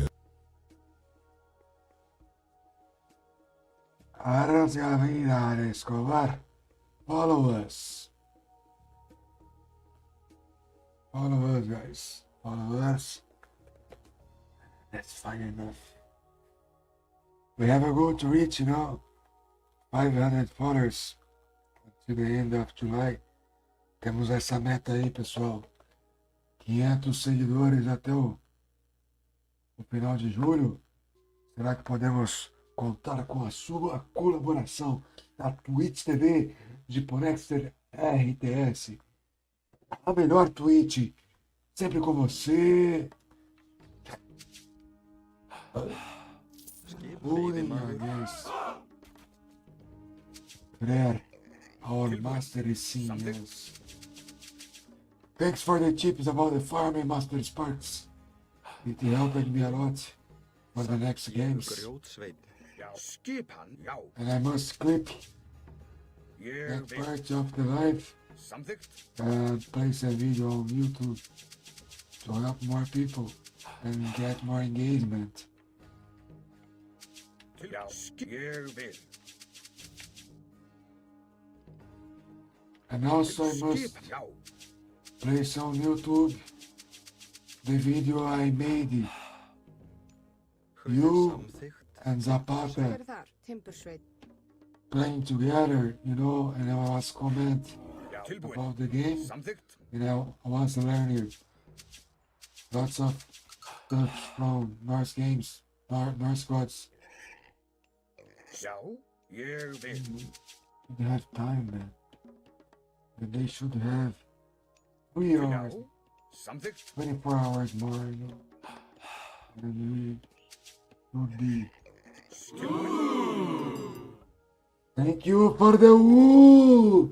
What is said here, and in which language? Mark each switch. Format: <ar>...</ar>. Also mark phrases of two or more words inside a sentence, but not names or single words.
<en>Aras Gavina Escobar, follow us. Follow us, guys. Follow us. That's fine enough. We have a goal to reach, 500 followers until the end of July.</en> <pt>Temos essa meta aí, pessoal. 500 seguidores até o final de julho. Será que podemos contar com a sua colaboração na Twitch TV de Ponexter RTS? A melhor Twitch, sempre com você.</pt> <en>Prayer, our master is seeing us. Thanks for the tips about the farming, Master Sparks. It helped me a lot for the next games.</en> <is>Skipan, já.</is> <en>And I must clip</en> <is>Ég</is> <en>that</en> <is>vil</is> <en>part of the live</en> <is>samþykkt.</is> <en>and place a video on YouTube to help more people and get more engagement.</en> <is>Já, ég vil.</is> <en>And also I must</en> <is>Skipan, já.</is> <en>place on YouTube the video I made. You and Zapata</en> <is>Hver þar? Timbursveit.</is> <en>playing together, and I was comment</en> <is>Já, tilbúin.</is> <en>about the game,</en> <is>Samþykkt.</is> <en>and I was learning lots of stuff from Norse games, Norse gods.</en> <is>Já, ég vil.</is> <en>They have time, man. And they should have 3</en> <is>Já,</is> <en>hours,</en> <is>samþykkt.</is> <en>24 hours more, And we would be. Thank you for the woo!</en>